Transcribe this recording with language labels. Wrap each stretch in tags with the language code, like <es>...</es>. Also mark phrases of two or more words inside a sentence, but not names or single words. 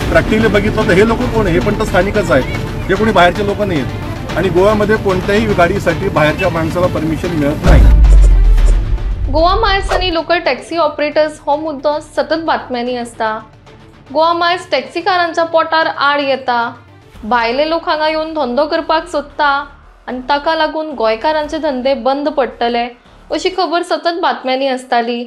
<mr>प्रॅक्टिकली बघितलं तर हे लोक कोण आहे? हे पण तर स्थानिकच आहेत, हे कोणी बाहेरचे लोक नाही आहेत. आणि गोव्यामध्ये कोणत्याही गाडीसाठी बाहेरच्या माणसाला परमिशन मिळत नाही.</mr> <kok>गोवा मायल्स आणि लोकल टॅक्सी ऑपरेटर्स हो मुद्दो सतत बातम्यांनी असता. गोवा मायल्स टॅक्सीकारांच्या पोटार आड येता, भायले लोक हांगा येवन धंदो करपाक सोदता आनी ताका लागून गोंयकारांचे धंदे बंद पडटले अशी खबर सतत बातम्यांनी असताली.</kok>